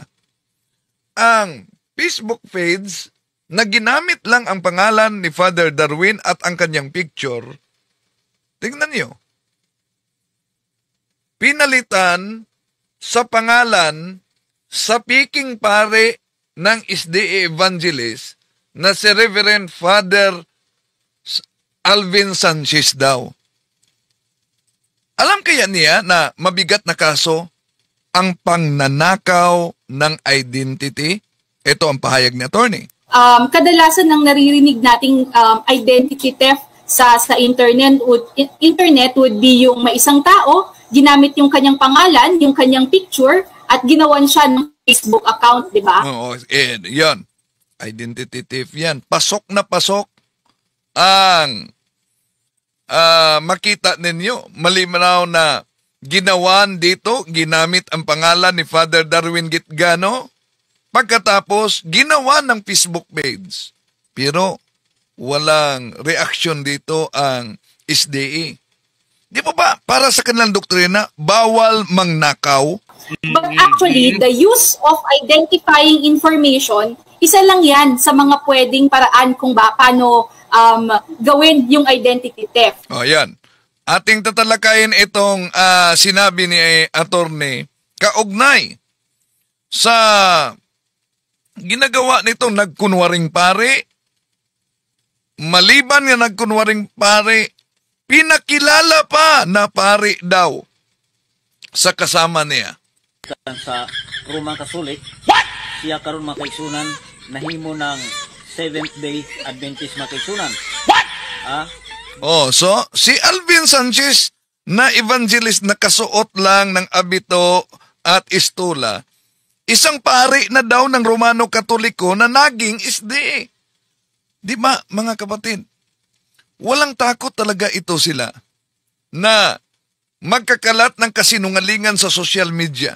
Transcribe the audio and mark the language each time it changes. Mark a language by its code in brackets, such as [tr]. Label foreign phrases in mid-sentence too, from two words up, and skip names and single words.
[tl] Ang Facebook page na ginamit lang ang pangalan ni Father Darwin at ang kanyang picture, tingnan nyo, pinalitan sa pangalan sa piking pare ng SDA Evangelist na si Reverend Father Alvin Sanchez daw. Alam kaya niya na mabigat na kaso ang pangnanakaw ng identity? Ito ang pahayag ni attorney. Kadalasan ng naririnig nating [en] identity theft [tl] sa internet [en] would be [tl] yung may isang tao, ginamit yung kanyang pangalan, yung kanyang picture, at ginawan siya ng Facebook account, di ba? Oo, yan. [en] Identity theft [tl] yan. Pasok na pasok ang makita ninyo. Malinaw na ginawan dito, ginamit ang pangalan ni Father Darwin Gitgano. Pagkatapos, ginawa ng Facebook page. Pero walang reaction dito ang SDE. Di ba para sa kanilang doktrina, bawal mangnakaw? [en] But actually, the use of identifying information, [tl] isa lang yan sa mga pwedeng paraan kung paano gawin yung [en] identity theft. [tl] O, yan. Ating tatalakayin itong sinabi ni attorney kaugnay sa ginagawa nitong nagkunwaring pare. Maliban nga nagkunwaring pare, pinakilala pa na pare daw sa kasama niya. [ceb] Sa Roman Katolik, siya karon makaisunan nahimo ng Seventh Day Adventist makaisunan. [tl] So si Alvin Sanchez na evangelist na kasuot lang ng abito at istula, isang pari na daw ng Romano Katoliko na naging SDA. Di ba, mga kapatid? Walang takot talaga ito sila na magkakalat ng kasinungalingan sa [en] social media.